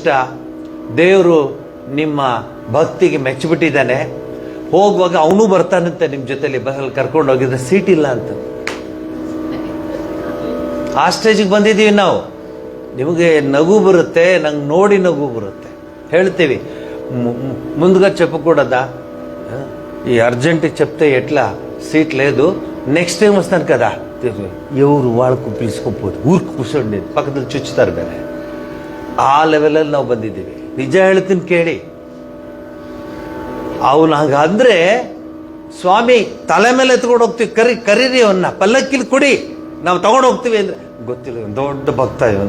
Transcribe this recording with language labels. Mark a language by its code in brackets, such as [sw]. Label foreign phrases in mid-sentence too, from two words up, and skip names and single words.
[kn] ದೇವರು ನಿಮ್ಮ ಭಕ್ತಿಗೆ ಮೆಚ್ಚಿಬಿಟ್ಟಿದ್ದಾನೆ. ಹೋಗುವಾಗ ಅವನು ಬರ್ತಾನಂತೆ ನಿಮ್ಮ ಜೊತೆಲಿ, ಬಸ್ಸಲ್ಲಿ ಕರ್ಕೊಂಡು ಹೋಗಿದ್ರೆ ಸೀಟ್ ಇಲ್ಲ ಅಂತ. ಆ ಸ್ಟೇಜಿಗೆ ಬಂದಿದ್ದೀವಿ ನಾವು. ನಿಮಗೆ ನಗು ಬರುತ್ತೆ, ನಂಗೆ ನೋಡಿ ನಗು ಬರುತ್ತೆ. ಹೇಳ್ತೀವಿ, [te] ముందుగా చెప్పకూడదా, ఈ అర్జెంటుకి చెప్తే ఎట్లా, సీట్ లేదు, నెక్స్ట్ టైం వస్తాను కదా, ఎవరు వాళ్ళకు పిలుచుకోపోదు, ఊరికి [kn] ಕೂರ್ಸೋಂಡಿ ಪಕ್ಕದಲ್ಲಿ ಚುಚ್ಚುತ್ತಾರೆ ಬೇರೆ. ಆ ಲೆವೆಲಲ್ಲಿ ನಾವು ಬಂದಿದ್ದೀವಿ. ನಿಜ ಹೇಳ್ತೀನಿ ಕೇಳಿ. ಅವನು ಹಾಗಂದ್ರೆ, ಸ್ವಾಮಿ ತಲೆ ಮೇಲೆ ಎತ್ಕೊಂಡು ಹೋಗ್ತೀವಿ, ಕರೀರಿ ಅವನ್ನ, ಪಲ್ಲಕ್ಕಿಲಿ ಕೊಡಿ, ನಾವು ತಗೊಂಡು ಹೋಗ್ತೀವಿ ಅಂದ್ರೆ ಗೊತ್ತಿಲ್ಲ. ದೊಡ್ಡ ಭಕ್ತ ಇವನು.